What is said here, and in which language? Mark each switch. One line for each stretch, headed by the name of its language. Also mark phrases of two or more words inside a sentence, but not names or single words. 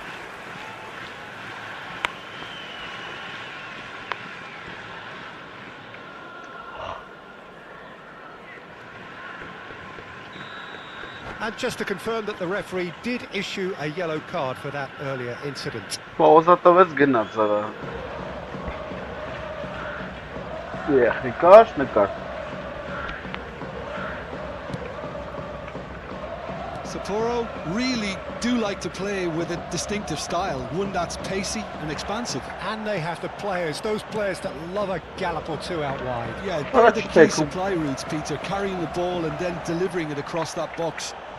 English: And just to confirm that the referee did issue a yellow card for that earlier incident.
Armenian: Պաուզատվեց գնաց արա։ Նկար, նկար։
English: Sapporo really do like to play with a distinctive style, one that's pacey and expansive. And they have the players, those players that love a gallop or two out wide. Yeah, they're the key supply routes, Peter, carrying the ball and then delivering it across that box.